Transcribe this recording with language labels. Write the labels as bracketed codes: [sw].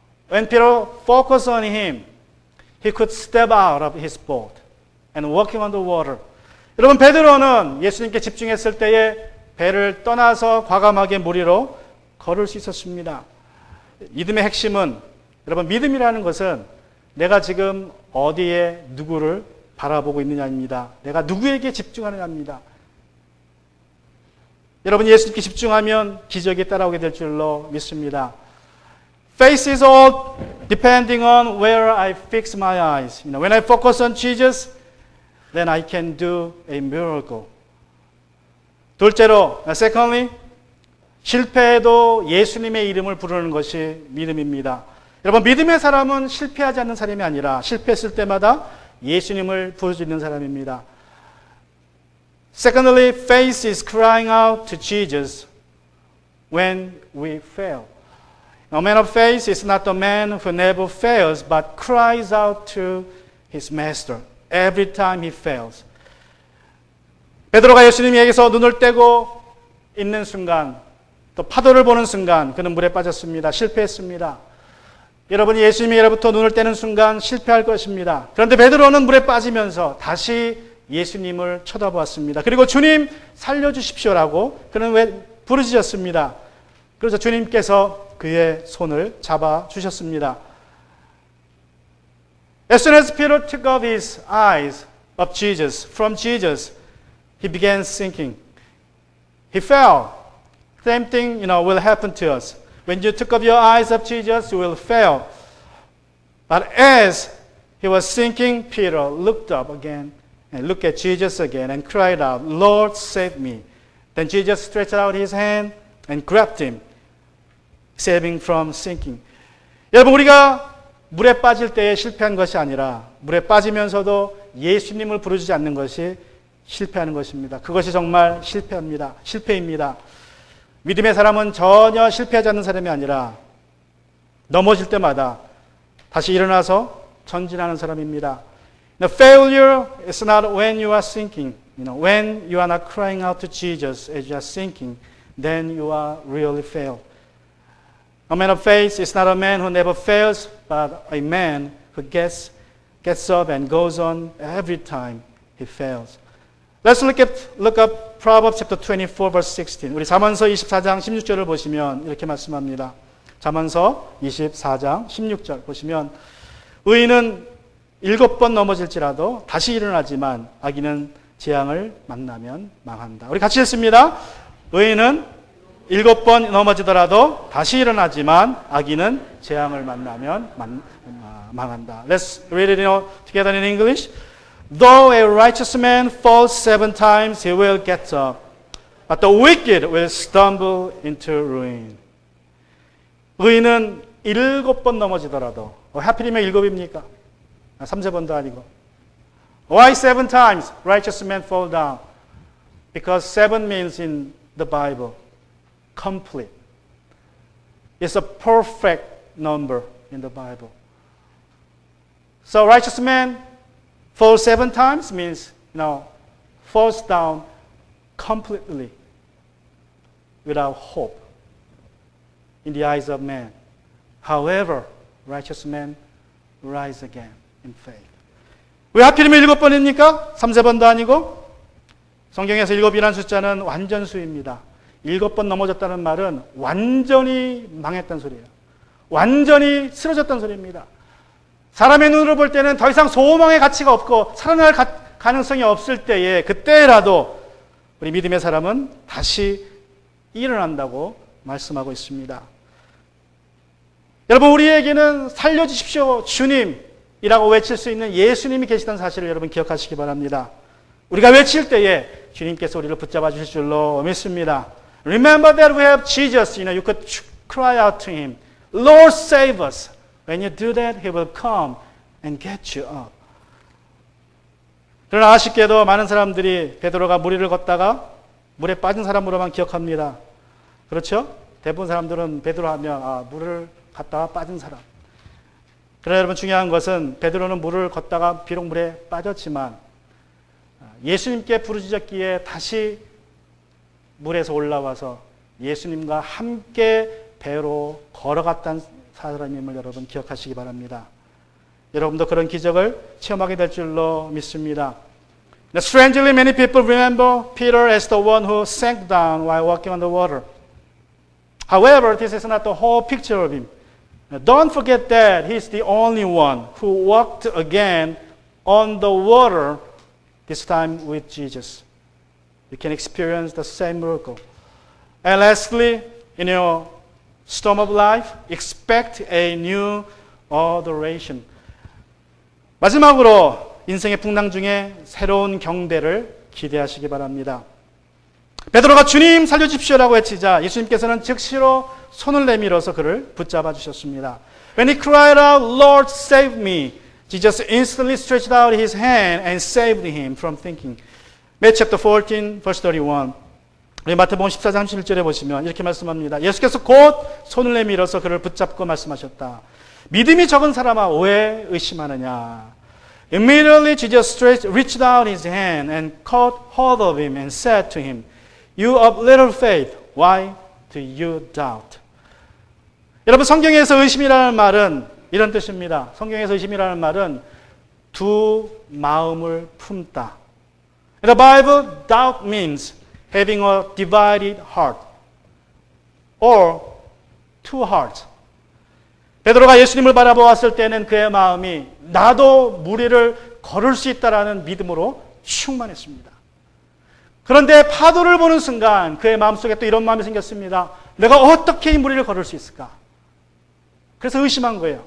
[en] When Peter focused on him, he could step out of his boat and walking on the water. [ko] 여러분 베드로는 예수님께 집중했을 때에 배를 떠나서 과감하게 물 위로 걸을 수 있었습니다. 믿음의 핵심은 여러분 믿음이라는 것은 내가 지금 어디에 누구를 바라보고 있느냐입니다. 내가 누구에게 집중하느냐입니다. 여러분 예수님께 집중하면 기적이 따라오게 될 줄로 믿습니다. [en] Faith is all depending on where I fix my eyes. When I focus on Jesus, then I can do a miracle. [ko] 둘째로, [en] secondly, [ko] 실패해도 예수님의 이름을 부르는 것이 믿음입니다. 여러분, 믿음의 사람은 실패하지 않는 사람이 아니라 실패했을 때마다 예수님을 부르짖는 사람입니다. [en] Secondly, faith is crying out to Jesus when we fail. A man of faith is not the man who never fails, but cries out to his master every time he fails. [ko] 베드로가 예수님에게서 눈을 떼고 있는 순간, 또 파도를 보는 순간 그는 물에 빠졌습니다. 실패했습니다. 여러분이 예수님에게로부터 눈을 떼는 순간 실패할 것입니다. 그런데 베드로는 물에 빠지면서 다시 예수님을 쳐다보았습니다. 그리고 주님 살려주십시오라고 그는 왜 부르짖었습니다. 그래서 주님께서 그의 손을 잡아주셨습니다. [en] As soon as Peter took off his eyes of Jesus, from Jesus, he began sinking. He fell. Same thing, will happen to us. When you took off your eyes of Jesus, you will fail. But as he was sinking, Peter looked up again and looked at Jesus again and cried out, Lord, save me. Then Jesus stretched out his hand and grabbed him, saving from sinking. [ko] 여러분, 우리가 물에 빠질 때에 실패한 것이 아니라 물에 빠지면서도 예수님을 부르지 않는 것이 실패하는 것입니다. 그것이 정말 실패입니다. 믿음의 사람은 전혀 실패하지 않는 사람이 아니라 넘어질 때마다 다시 일어나서 전진하는 사람입니다. [en] Now, failure is not when you are sinking. When you are not crying out to Jesus as you are sinking, then you are really failed. A man of faith is not a man who never fails, but a man who gets up and goes on every time he fails. Let's look up Proverbs chapter 24 verse 16. [ko] 우리 잠언서 24장 16절을 보시면 이렇게 말씀합니다. 잠언서 24장 16절 보시면 의인은 7번 넘어질지라도 다시 일어나지만 악인은 재앙을 만나면 망한다. 우리 같이 읽습니다. 의인은 7번 넘어지더라도 다시 일어나지만 악인은 재앙을 만나면 망한다. [en] Let's read it together in English. Though a righteous man falls 7 times, he will get up. But the wicked will stumble into ruin. [ko] 의인은 7번 넘어지더라도, 하필이면 7입니까? 3세번도 아니고. [en] Why 7 times righteous men fall down? Because 7 means in the Bible, complete. It's a perfect number in the Bible. So righteous man fall 7 times means, falls down completely without hope in the eyes of man. However, righteous men rise again in faith. [ko] 왜 하필이면 7번입니까? 3세번도 아니고? 성경에서 7이라는 숫자는 완전수입니다. 7번 넘어졌다는 말은 완전히 망했다는 소리예요. 완전히 쓰러졌다는 소리입니다. 사람의 눈으로 볼 때는 더 이상 소망의 가치가 없고 살아날 가능성이 없을 때에 그때라도 우리 믿음의 사람은 다시 일어난다고 말씀하고 있습니다. 여러분, 우리에게는 살려주십시오 주님이라고 외칠 수 있는 예수님이 계시다는 사실을 여러분 기억하시기 바랍니다. 우리가 외칠 때에 주님께서 우리를 붙잡아 주실 줄로 믿습니다. [en] Remember that we have Jesus. You could cry out to Him, Lord, save us. When you do that, He will come and get you up. [ko] 그러나 아쉽게도 많은 사람들이 베드로가 물 위를 걷다가 물에 빠진 사람으로만 기억합니다. 그렇죠? 대부분 사람들은 베드로 하면 물을 갔다가 빠진 사람. 그러나 여러분, 중요한 것은 베드로는 물을 걷다가 비록 물에 빠졌지만 예수님께 부르짖었기에 다시 물에서 올라와서 예수님과 함께 배로 걸어갔다는 사람임을 여러분 기억하시기 바랍니다. 여러분도 그런 기적을 체험하게 될 줄로 믿습니다. [en] Now, strangely, many people remember Peter as the one who sank down while walking on the water. However, this is not the whole picture of him. Now, don't forget that he's the only one who walked again on the water, this time with Jesus. You can experience the same miracle. And lastly, in your storm of life, expect a new adoration. [ko] 마지막으로 인생의 풍랑 중에 새로운 경배를 기대하시기 바랍니다. 베드로가 주님 살려주십시오라고 외치자 예수님께서는 즉시로 손을 내밀어서 그를 붙잡아 주셨습니다. [en] When he cried out, Lord, save me, Jesus instantly stretched out his hand and saved him from thinking. Matthew chapter 14, verse 31. [ko] 우리 마태복음 14장 31절에 보시면 이렇게 말씀합니다. 예수께서 곧 손을 내밀어서 그를 붙잡고 말씀하셨다. 믿음이 적은 사람아 왜 의심하느냐. [en] Immediately Jesus reached out his hand and caught hold of him and said to him, You of little faith, why do you doubt? [ko] 여러분 성경에서 의심이라는 말은 이런 뜻입니다. 성경에서 의심이라는 말은 두 마음을 품다. [en] In the Bible, doubt means having a divided heart or two hearts. [ko] 베드로가 예수님을 바라보았을 때는 그의 마음이 나도 무리를 걸을 수 있다라는 믿음으로 충만했습니다. 그런데 파도를 보는 순간 그의 마음속에 또 이런 마음이 생겼습니다. 내가 어떻게 이 무리를 걸을 수 있을까? 그래서 의심한 거예요.